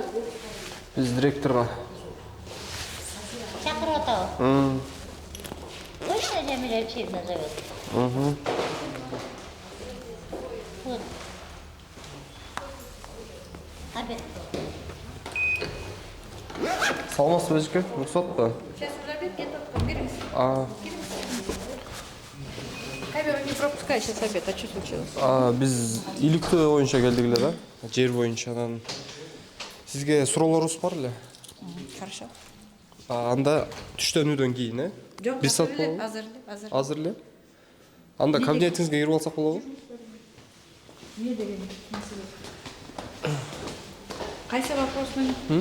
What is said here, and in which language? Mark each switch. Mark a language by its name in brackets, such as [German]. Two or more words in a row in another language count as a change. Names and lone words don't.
[Kyrgyz] Биз директорго. Чакырып атабы? [Russian] Точно Jamila Алексеевна зовет? Вот. Обед. [Kyrgyz] Саламатсызбы эжеке? Уруксатпы? [Russian] Сейчас уже обед, я только берегись. Камеру не пропускай, сейчас обед. А что случилось? [Kyrgyz] Биз иликтөө боюнча келдик эле да. Жер боюнча анан сизге суроолорубуз бар эле. [Russian] Хорошо. [Kyrgyz] Анда түштөнүүдөн кийин, Жоқ, бир саат болобу? азыр Азыр эле. Анда кабинетиңизге кирип алсак болобу? Не деген маселе? Кайсы вопрос менен?